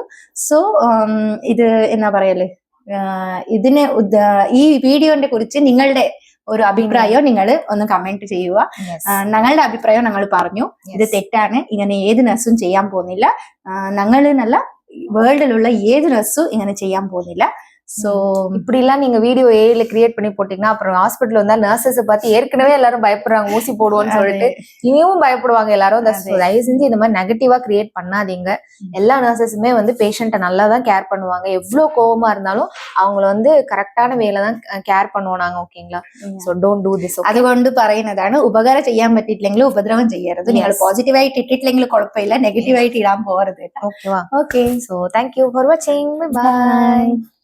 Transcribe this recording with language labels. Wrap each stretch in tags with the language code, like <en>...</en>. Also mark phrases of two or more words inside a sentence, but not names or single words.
<ml>സോ ഇത് എന്നാ പറയല്, ഈ വീഡിയോനെ കുറിച്ച് നിങ്ങളുടെ ഒരു അഭിപ്രായം നിങ്ങൾ ഒന്ന് കമന്റ് ചെയ്യുക. ഞങ്ങളുടെ അഭിപ്രായം ഞങ്ങൾ പറഞ്ഞു, ഇത് തെറ്റാണ്, ഇങ്ങനെ ഏത് നഴ്സും ചെയ്യാൻ പോകുന്നില്ല. ഞങ്ങൾ നല്ല വേൾഡിലുള്ള ഏത് നഴ്സും ഇങ്ങനെ ചെയ്യാൻ പോകുന്നില്ല.</ml> <ta>சோ இப்படி எல்லாம் நீங்க வீடியோ ஏல கிரியேட் பண்ணி போட்டீங்கன்னா அப்புறம் ஹாஸ்பிட்டல் வந்தா நர்சஸ் பார்த்து ஏற்கனவே எல்லாரும் பயப்படுறாங்க ஊசி போடுவோம்னு சொல்லிட்டு இனியும் பயப்படுவாங்க எல்லாரும். தயவு செஞ்சு இந்த மாதிரி நெகட்டிவா கிரியேட் பண்ணாதீங்க. எல்லா நர்சஸுமே வந்து பேஷண்ட்டை நல்லா தான் கேர் பண்ணுவாங்க. எவ்வளவு கோவமா இருந்தாலும் அவங்கள வந்து கரெக்டான வேல தான் கேர் பண்ணுவோம் நாங்க. ஓகேங்களா?</ta> <en>So don't do this.</en> <ml>അതുകൊണ്ട് പറയുന്നതാണ്, ഉപകാരം ചെയ്യാൻ പറ്റിയിട്ടില്ലെങ്കിൽ ഉപദ്രവം ചെയ്യരുത്. നിങ്ങൾ പോസിറ്റീവായിട്ട് ഇട്ടിട്ടില്ലെങ്കിൽ കുഴപ്പമില്ല, നെഗറ്റീവായിട്ട് ഇടാൻ പോകരുത്. ഓക്കേവാ? ഓക്കെ,</ml> <en>So thank you for watching. Bye.</en>